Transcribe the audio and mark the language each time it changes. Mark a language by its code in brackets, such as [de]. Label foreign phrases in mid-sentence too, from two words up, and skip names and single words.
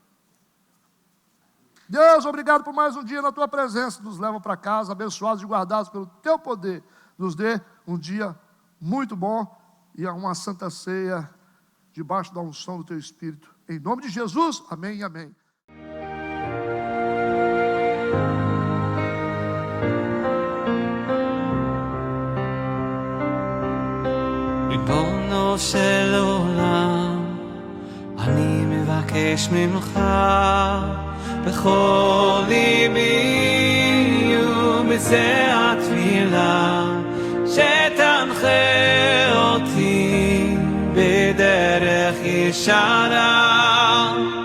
[pt] Deus, obrigado por mais um dia na tua presença. Nos leva para casa, abençoados e guardados pelo teu poder. Nos dê um dia muito bom e uma santa ceia debaixo da unção do teu Espírito. Em nome de Jesus, amém e amém. [he] ריבונו של עולם, אני מבקש ממך בכל ליבי ובזה התפילה שתנחה אותי בדרך ישרה